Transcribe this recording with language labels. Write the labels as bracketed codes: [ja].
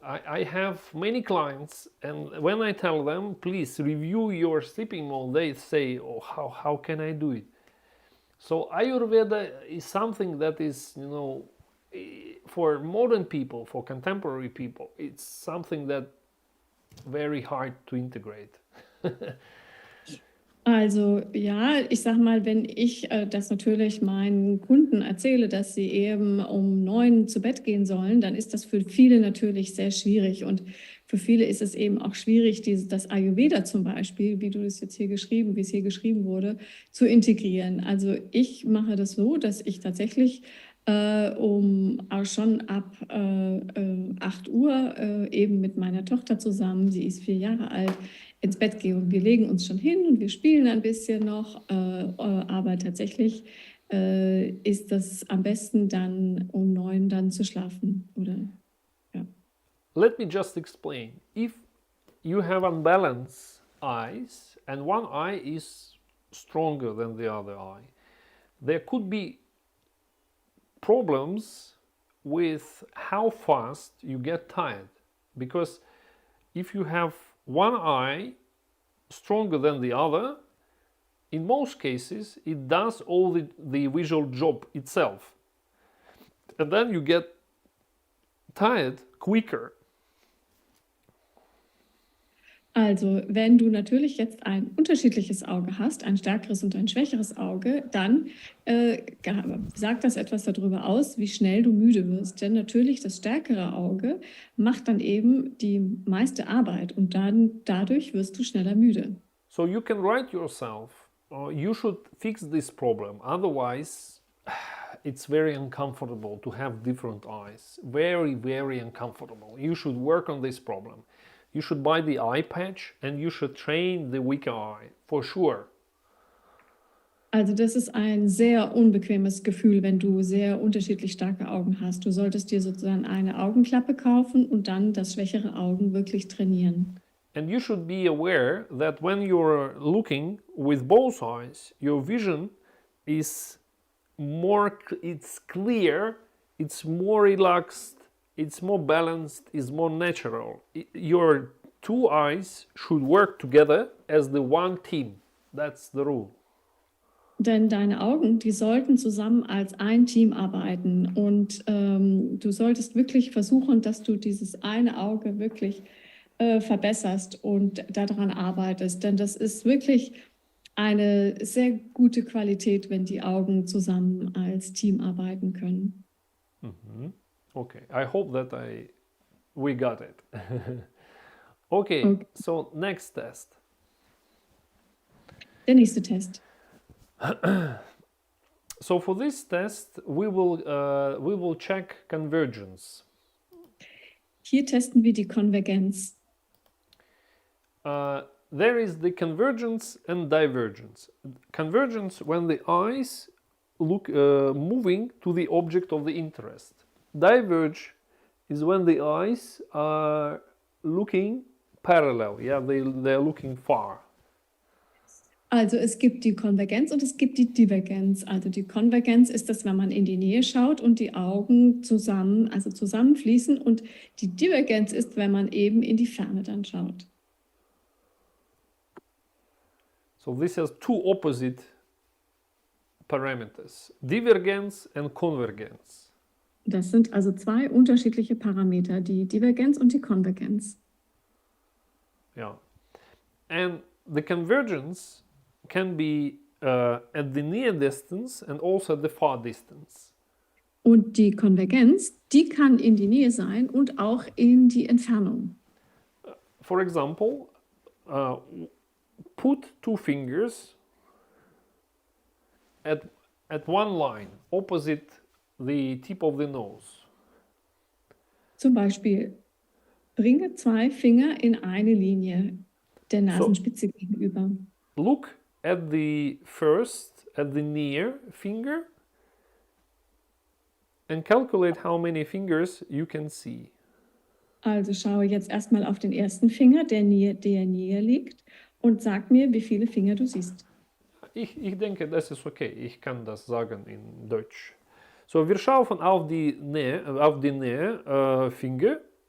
[en] I have many clients, and when I tell them, please review your sleeping mode, they say, oh, how can I do it? So Ayurveda is something that is, for modern people, for contemporary people, it's something that very hard to integrate. [de] Also ja, ich sag mal, wenn ich das natürlich meinen Kunden erzähle, dass sie eben um 9 zu Bett gehen sollen, dann ist das für viele natürlich sehr schwierig. Und für viele ist es eben auch schwierig, das Ayurveda zum Beispiel, wie es hier geschrieben wurde, zu integrieren. Also ich mache das so, dass ich tatsächlich auch schon ab 8 Uhr eben mit meiner Tochter zusammen, sie ist 4 Jahre alt, ins Bett gehe und wir legen uns schon hin und wir spielen ein bisschen noch, aber tatsächlich ist das am besten dann um 9 dann zu schlafen, oder ja. [en] Let me just explain. If you have unbalanced eyes and one eye is stronger than the other eye, there could be problems with how fast you get tired, because if you have one eye stronger than the other, in most cases it does all the visual job itself, and then you get tired quicker. [de] Also, wenn du natürlich jetzt ein unterschiedliches Auge hast, ein stärkeres und ein schwächeres Auge, dann sagt das etwas darüber aus, wie schnell du müde wirst. Denn natürlich das stärkere Auge macht dann eben die meiste Arbeit und dann dadurch wirst du schneller müde. [en] So you can write yourself, you should fix this problem, otherwise it's very uncomfortable to have different eyes. Very, very uncomfortable. You should work on this problem. You should buy the eye patch and you should train the weaker eye, for sure. [de] Also das ist ein sehr unbequemes Gefühl, wenn du sehr unterschiedlich starke Augen hast. Du solltest dir sozusagen eine Augenklappe kaufen und dann das schwächere Augen wirklich trainieren. [en] And you should be aware that when you're looking with both eyes, your vision is it's clear, it's more relaxed, it's more balanced, it's more natural. Your two eyes should work together as the one team. That's the rule. [de] Denn deine Augen, die sollten zusammen als ein Team arbeiten und du solltest wirklich versuchen, dass du dieses eine Auge wirklich verbesserst und daran arbeitest. Denn das ist wirklich eine sehr gute Qualität, wenn die Augen zusammen als Team arbeiten können. Mm-hmm. [en] Okay, I hope that we got it. Okay, so next test. [de] Der nächste Test. [en] So for this test, we will check convergence. [de] Hier testen wir die Konvergenz. [en] There is the convergence and divergence. Convergence when the eyes look moving to the object of the interest. Diverge is when the eyes are looking parallel. Yeah, they're looking far. [de] Also es gibt die Konvergenz und es gibt die Divergenz. Also die Konvergenz ist das, wenn man in die Nähe schaut und die Augen zusammenfließen, und die Divergenz ist, wenn man eben in die Ferne dann schaut. [en] So this has two opposite parameters, divergence and convergence. [de] Das sind also zwei unterschiedliche Parameter, die Divergenz und die Konvergenz. Yeah. [en] And the convergence can be at the near distance and also at the far distance. [de] Und die Konvergenz, die kann in die Nähe sein und auch in die Entfernung. [en] For example, put two fingers at one line, opposite the tip of the nose. [de] Zum Beispiel, bringe 2 Finger in eine Linie der Nasenspitze gegenüber. [en] Look at the near finger and calculate how many fingers you can see. [de] Also schaue jetzt erstmal auf den ersten Finger, der näher liegt, und sag mir, wie viele Finger du siehst. Ich denke, das ist okay. Ich kann das sagen in Deutsch. So, wir schauen auf die Nähe Finger.